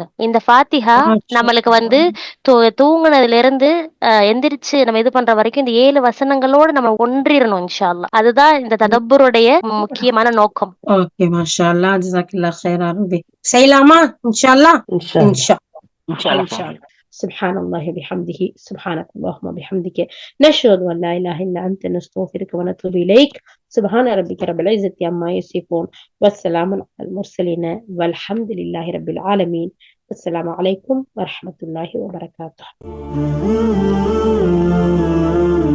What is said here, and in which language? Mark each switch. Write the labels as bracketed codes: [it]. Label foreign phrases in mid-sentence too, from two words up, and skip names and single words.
[ta] இந்த ஃபாத்திஹா நம்மளுக்கு தூங்குனதுல இருந்து எந்திரிச்சு நம்ம இது பண்ற வரைக்கும் இந்த 7 வசனங்களோட நம்ம ஒன்றிரணும் [ar] إن شاء الله. [ta] அதுதான் இந்த ததப்புருடைய முக்கியமான நோக்கம். [ar] ஓகே, ما شاء الله، جزاك الله خيرا ربي. செய்யலாமா? إن شاء الله. إن شاء الله. سبحان الله بحمده سبحانك اللهم بحمدك نشهد أن لا إله إلا أنت نستغفرك ونتوب إليك سبحان ربك رب العزة عما يصفون والسلام على المرسلين والحمد لله رب العالمين. السلام عليكم ورحمة الله وبركاته.